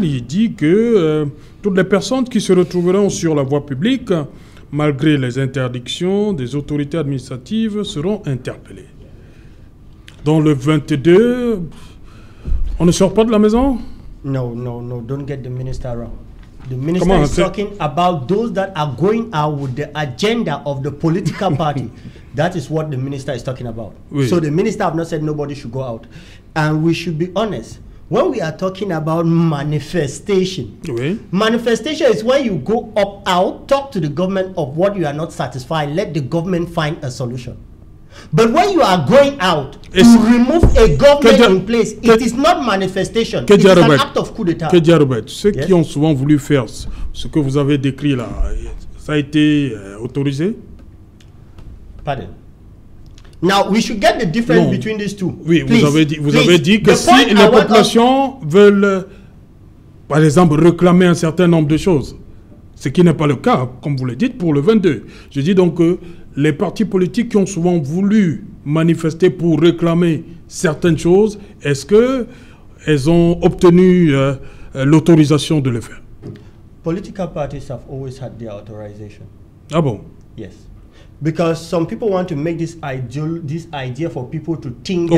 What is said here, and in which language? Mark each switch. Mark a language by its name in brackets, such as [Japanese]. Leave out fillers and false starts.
[French] Il dit que toutes les personnes qui se retrouveront sur la voie publique, malgré les interdictions des autorités administratives, seront interpellées. Dans le 22, on ne sort pas de la maison? [English] No, don't get the minister wrong. The minister is talking about those that are going out with the agenda of the political party. That is what the minister is talking about. Oui. So the minister have not said nobody should go out. And we should be honest. When we are talking about manifestation, oui. Manifestation is when you go out, talk to the government of what you are not satisfied, let the government find a solution. But when you are going out to remove a government in place, it is not manifestation, it is an act of coup d'État. [French] Ceux qui ont souvent voulu faire ce que vous avez décrit là, ça a été autorisé? Pardon. [English] Now, we should get the difference between these two. [French] Oui, please, vous avez dit que si les populations veulent, par exemple, réclamer un certain nombre de choses, ce qui n'est pas le cas, comme vous le dites, pour le 22. Je dis donc que les partis politiques qui ont souvent voulu manifester pour réclamer certaines choses, est-ce qu'elles ont obtenu l'autorisation de le faire? [English] Political parties have always had their authorization. [French] Ah bon? [English] Yes. Because some people want to make this idea for people to think